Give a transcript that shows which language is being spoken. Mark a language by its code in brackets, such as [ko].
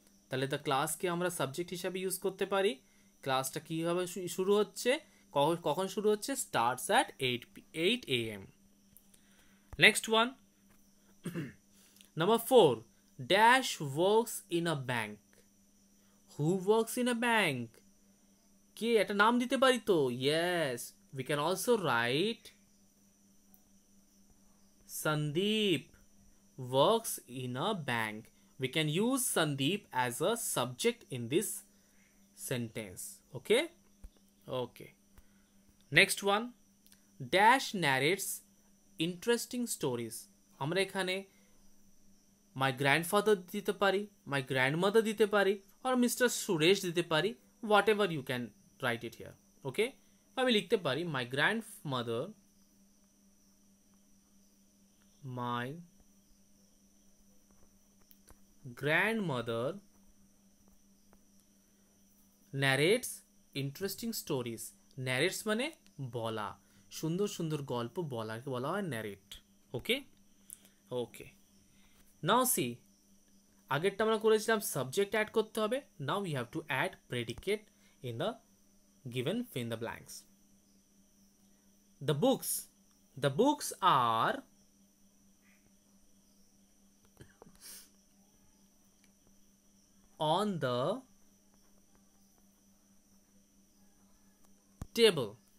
[bn] তাহলে [en] the class [bn] কে আমরা subject হিসেবে ইউজ করতে পারি। ক্লাসটা কিভাবে শুরু হচ্ছে, কখন শুরু হচ্ছে? [en] starts at 8 a.m. Next one, number 4, dash works in a bank. Who works in a bank? [bn] কে একটা নাম দিতে পারি তো? [en] Yes, we can also write Sandeep works in a bank. We can use Sandeep as a subject in this sentence. Okay? Okay. Next one, dash narrates interesting stories. [bn] আমরা এখানে [en] my grandfather [bn] দিতে পারি, [en] my grandmother [bn] দিতে পারি, [en] or Mr. Suresh [bn] দিতে পারি, [en] whatever you can write it here. Okay? [bn] আমি লিখতে পারি [en] my grandmother narrates interesting stories. [bn] Narrates মানে বলা, সুন্দর সুন্দর গল্প বলাকে বলা হয় narrate. [en] Okay? Okay. Now see, [bn] আগেরটা আমরা করেছিলাম subject add করতে হবে. [en] Now we have to add predicate in the given fill in the blanks. The books are on the table.